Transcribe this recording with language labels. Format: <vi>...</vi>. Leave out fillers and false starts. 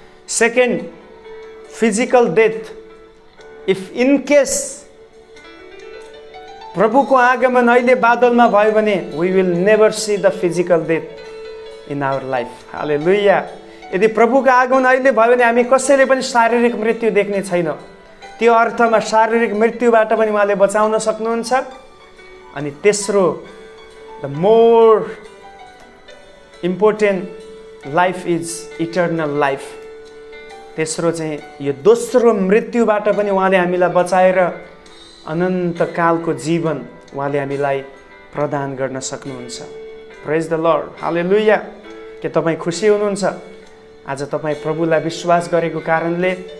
<en>Second, physical death. If in case</en> <ne>प्रभुको आगमन अहिले बादलमा भयो भने</ne> <en>We will never see the physical death in our life. Hallelujah.</en> <ne>यदि प्रभुको आगमन अहिले भयो भने हामी कसैले पनि शारीरिक मृत्यु देख्ने छैनौँ। त्यो अर्थमा शारीरिक मृत्युबाट पनि उहाँले बचाउन सक्नुहुन्छ। अनि तेस्रो,</ne> <en>The more important life is eternal life.</en> <ne>तेस्रो चाहिँ यो दोस्रो मृत्युबाट पनि उहाँले हामीलाई बचाएर अनन्तकालको जीवन उहाँले हामीलाई प्रदान गर्न सक्नुहुन्छ।</ne> <en>Praise the lord.</en> <ne>हालेलुया। के तपाईँ खुसी हुनुहुन्छ? आज तपाईँ प्रभुलाई विश्वास गरेको कारणले</ne>